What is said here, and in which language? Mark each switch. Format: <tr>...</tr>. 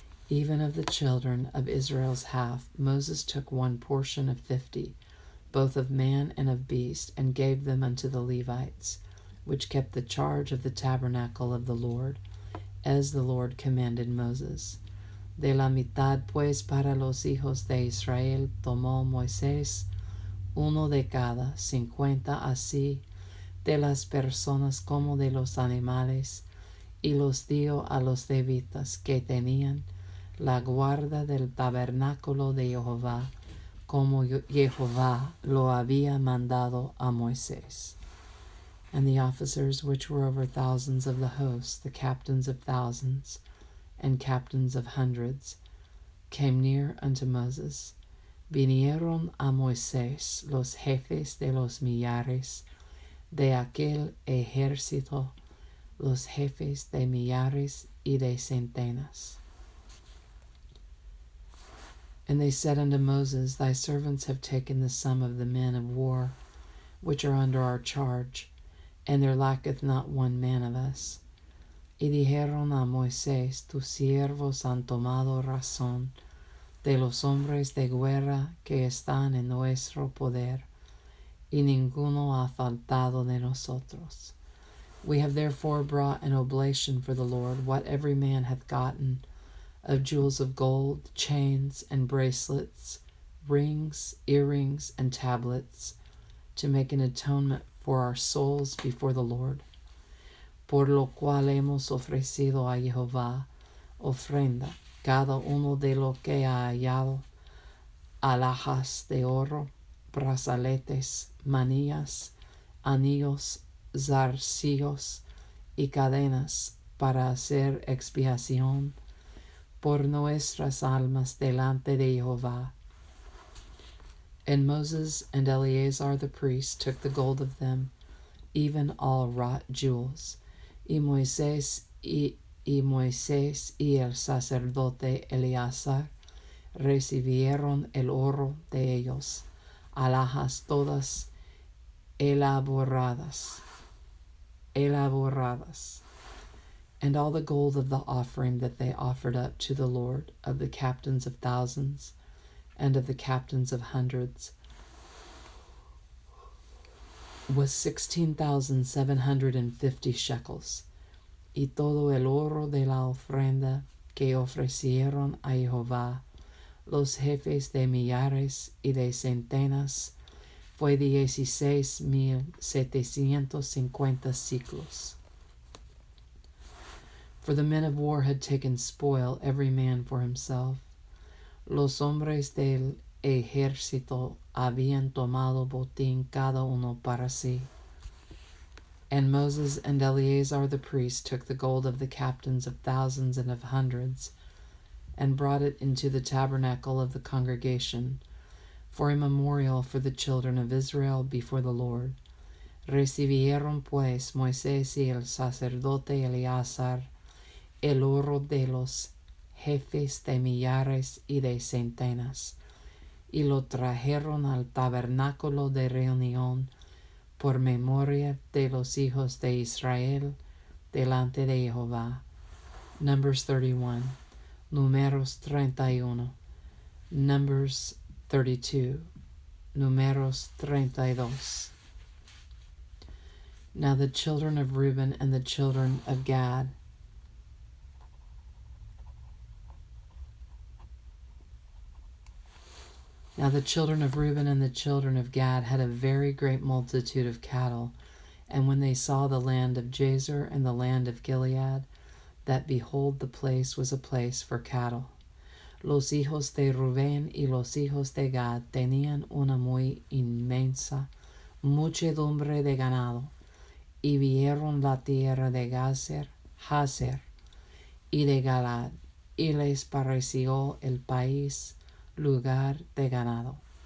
<en>Even of the children of Israel's half, Moses took one portion of 50, both of man and of beast, and gave them unto the Levites, which kept the charge of the tabernacle of the Lord, as the Lord commanded Moses.</en> <es>De la mitad pues para los hijos de Israel tomó Moisés uno de cada, 50 así, de las personas como de los animales, y los dio a los levitas que tenían la guarda del tabernáculo de Jehová, como Jehová lo había mandado a Moisés.</es> <en>And the officers which were over thousands of the host, the captains of thousands, and captains of hundreds, came near unto Moses.</en> <es>Vinieron a Moisés los jefes de los millares de aquel ejército, los jefes de millares y de centenas.</es> <en>And they said unto Moses, Thy servants have taken the sum of the men of war, which are under our charge, and there lacketh not one man of us.</en> <es>Y dijeron a Moisés, Tus siervos han tomado razón de los hombres de guerra que están en nuestro poder, y ninguno ha faltado de nosotros.</es> <en>We have therefore brought an oblation for the Lord, what every man hath gotten, of jewels of gold, chains and bracelets, rings, earrings, and tablets, to make an atonement for our souls before the Lord.</en> <es>Por lo cual hemos ofrecido a Jehová ofrenda, cada uno de lo que ha hallado, alhajas de oro, brazaletes, manillas, anillos, zarcillos y cadenas, para hacer expiación por nuestras almas delante de Jehová.</es> <en>And Moses and Eleazar the priest took the gold of them, even all wrought jewels.</en> <es>Y Moisés y el sacerdote Eleazar recibieron el oro de ellos, alhajas todas elaboradas.</es> <en>And all the gold of the offering that they offered up to the Lord, of the captains of thousands, and of the captains of hundreds, was 16,750 shekels.</en> <es>Y todo el oro de la ofrenda que ofrecieron a Jehová los jefes de millares y de centenas fue 16,750 siclos.</es> <en>For the men of war had taken spoil, every man for himself.</en> <es>Los hombres del ejército habían tomado botín cada uno para sí.</es> <en>And Moses and Eleazar the priest took the gold of the captains of thousands and of hundreds, and brought it into the tabernacle of the congregation, for a memorial for the children of Israel before the Lord.</en> <es>Recibieron pues Moisés y el sacerdote Eleazar el oro de los jefes de millares y de centenas, y lo trajeron al tabernáculo de reunión por memoria de los hijos de Israel delante de Jehová.</es> <en>Numbers 31.</en> <es>Numeros 31.</es> <en>Numbers 32.</en> <es>Numeros 32.</es> <en>Now the children of Reuben and the children of Gad Now the children of Reuben and the children of Gad had a very great multitude of cattle, and when they saw the land of Jazer and the land of Gilead, that behold, the place was a place for cattle.</en> <es>Los hijos de Rubén y los hijos de Gad tenían una muy inmensa muchedumbre de ganado, y vieron la tierra de Jazer y de Galad, y les pareció el país lugar de ganado.</es>